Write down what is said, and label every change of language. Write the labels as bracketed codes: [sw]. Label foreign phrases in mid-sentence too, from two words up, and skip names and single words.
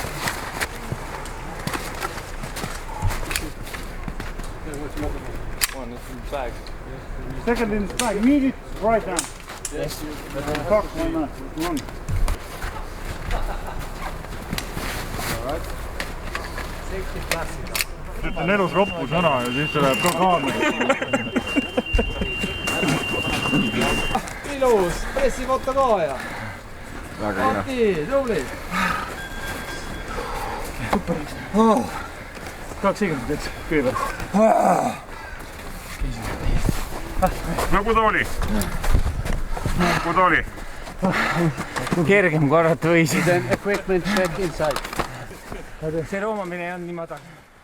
[en] One is in the bag. Second in the bag, immediate right now. Yes. Fuck, one minute. One. [et] ütlen elus roppu sõna ja siis see läheb ka kaamerasse. Ilus, pressifoto ka ja. Mati, tubli. Kaks sekundit kõigepealt. Nagu ta oli? Nagu ta oli? Kergem korrata võis. [en] Then equipment check inside. [et] See roomamine ei olnud nii madal.